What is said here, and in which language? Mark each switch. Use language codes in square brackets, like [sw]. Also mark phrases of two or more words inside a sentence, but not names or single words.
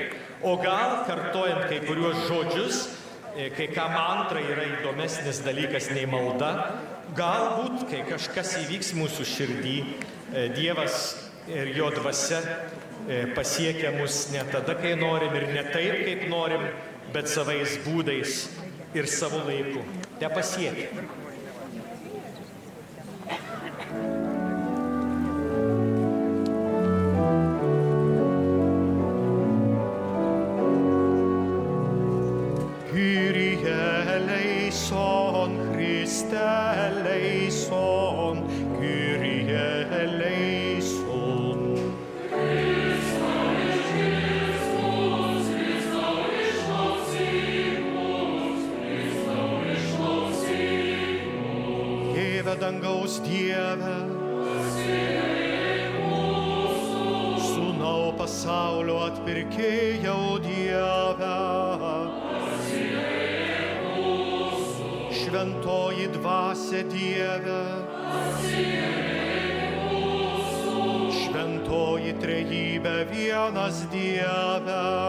[lt] O gal, kartojant kai kuriuos žodžius, kai kam mantra yra įdomesnis dalykas nei malda, galbūt, kai kažkas įvyks mūsų širdį, Dievas ir jo dvasia pasiekia mus ne tada, kai norim ir ne taip, kaip norim, bet savais būdais ir savo laiku. Te pasiekia. [el] Κύριε ελέησον, Χριστέ ελέησον, Κύριε ελέησον. [lt] Tėve dangaus Dieve, Sūnau pasaulio atpirkėjau Dieve, Šventoji dvasia Dieve, Šventoji trejybė vienas Dieve,